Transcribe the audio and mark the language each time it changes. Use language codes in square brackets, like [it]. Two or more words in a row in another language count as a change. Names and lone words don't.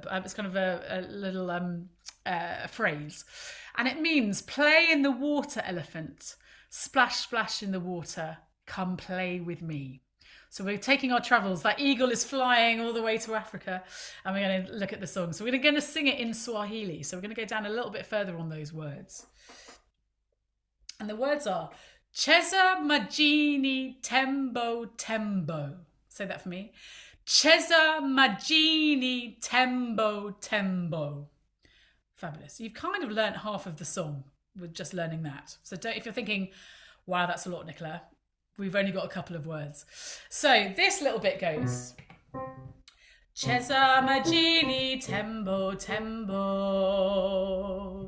[en] It's kind of a little phrase, and it means play in the water, elephant, splash, splash in the water, come play with me. So we're taking our travels. That eagle is flying all the way to Africa, and we're going to look at the song. So we're going to sing it in Swahili. So we're going to go down a little bit further on those words. And the words are [sw] Cheza Majini Tembo Tembo. [en] Say that for me. [sw] Cheza Majini Tembo Tembo. [en] Fabulous. You've kind of learnt half of the song with just learning that. So if you're thinking, wow, that's a lot, Nicola, we've only got a couple of words. So this little bit goes. [sw] Cheza Majini Tembo Tembo.